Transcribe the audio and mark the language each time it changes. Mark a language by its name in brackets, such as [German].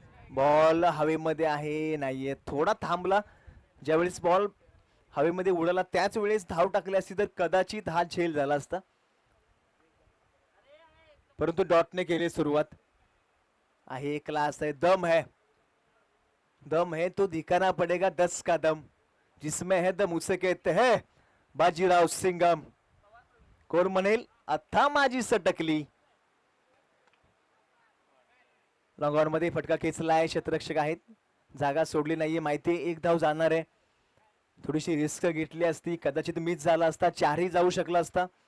[Marathi] Ball हवेमध्ये आहे, नाहीये, थोडा थांबला. ज्यावेळेस बॉल हवेमध्ये उडाला त्याच वेळेस धाव टाकली असती तर कदाचित हा झेल झाला असता, परंतु डॉटने केली सुरुवात. [Hindi] आहे क्लास है, दम है तो दिखाना पड़ेगा 10 का दम, जिसमें है दम उसे कहते हैं बाजीराव सिंगम. [Marathi] कोण म्हणेल आता माझी सटकली. लॉंगऑन मध्ये फटका खेचलाय. क्षेत्ररक्षक आहेत, जागा सोडली नाहीये, माहिती 1 धाव जाणार आहे. थोडीशी रिस्क घेतली असती, कदाचित मिस झाला असता, 4ही जाऊ शकला असता.